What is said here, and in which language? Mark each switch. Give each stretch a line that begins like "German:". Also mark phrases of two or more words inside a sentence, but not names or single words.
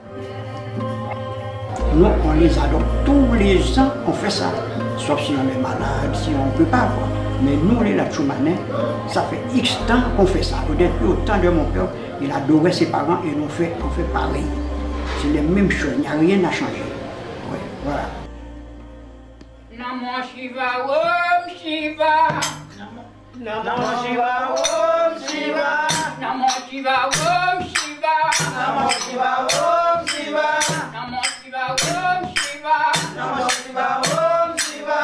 French: Nous, on les adopte tous les ans, on fait ça. Sauf si on est malade, si on ne peut pas. Quoi. Mais nous, les Latchoumanais, ça fait X temps qu'on fait ça. Peut-être au temps de mon père, il adorait ses parents et on fait pareil. C'est les mêmes choses, il n'y a rien à changer. Ouais, voilà.
Sanskrit: Namo Shiva Om Shiva. Namo Shiva Om Shiva. Namo Shiva Om Shiva. Namo Shiva Om Shiva. Namo Shiva Om Shiva. Namo Shiva Om Shiva.